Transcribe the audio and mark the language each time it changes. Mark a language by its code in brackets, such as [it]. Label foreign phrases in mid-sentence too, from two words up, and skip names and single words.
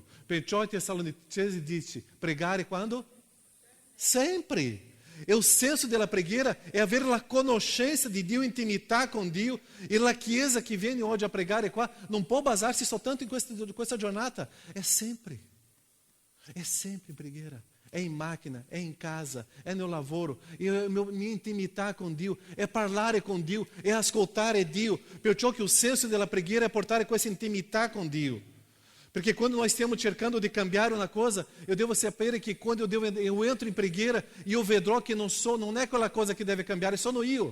[it] Perciò i Tessalonicesi dice, pregare quando? Sempre. E il senso della preghiera è avere la conoscenza di Dio, intimità con Dio. E la Chiesa che viene oggi a pregare qua non può basarsi soltanto in questa giornata. È sempre in preghiera. [pt] É em máquina, é em casa, é no lavoro, minha [it] intimità con Dio, [pt] é [it] parlare con Dio, [pt] é [it] ascoltare Dio. Perciò che il senso della preghiera è portare questa intimità con Dio. Perché quando nós stiamo cercando di cambiare una cosa, [pt] eu devo [it] sapere che quando [pt] eu entro [it] in preghiera, io vedrò che non è quella cosa che deve cambiare, sono io.